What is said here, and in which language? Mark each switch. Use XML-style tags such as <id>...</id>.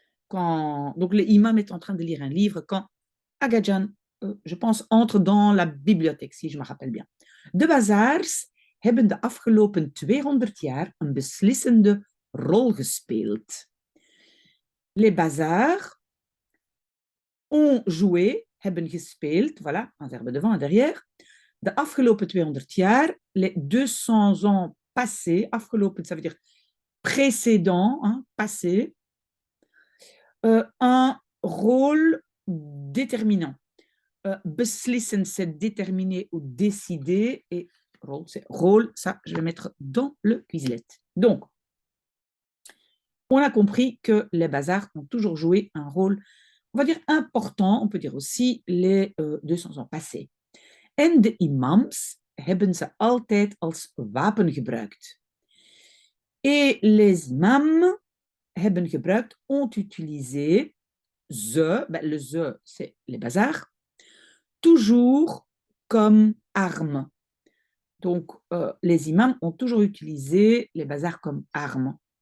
<fr>Donc, l'imam est en train de lire un livre quand Agadjan, je pense, entre dans la bibliothèque, si je me rappelle bien.</fr> <nl>De bazaars hebben de afgelopen 200 jaar een beslissende rol gespeeld.</nl> <fr>Les bazars ont joué,</fr> <nl>hebben gespeeld,</nl> <fr>voilà, un verbe devant, un derrière,</fr> <nl>de afgelopen 200 jaar,</nl> <fr>les 200 ans passés, afgelopen, ça veut dire précédent, hein, passé, un rôle déterminant. Beslissen, c'est déterminer ou décider, et rôle, c'est rôle, ça, je vais mettre dans le Quizlet. Donc, on a compris que les bazars ont toujours joué un rôle, on va dire important, on peut dire aussi les 200 ans passés.</fr> <nl>En de imams hebben ze altijd als wapen gebruikt.</nl> <fr>Et les imams</fr> <nl>hebben gebruikt,</nl> <fr>ont utilisé le ze, c'est les bazars, toujours comme arme. Donc, les imams ont toujours utilisé les bazars comme arme.</fr>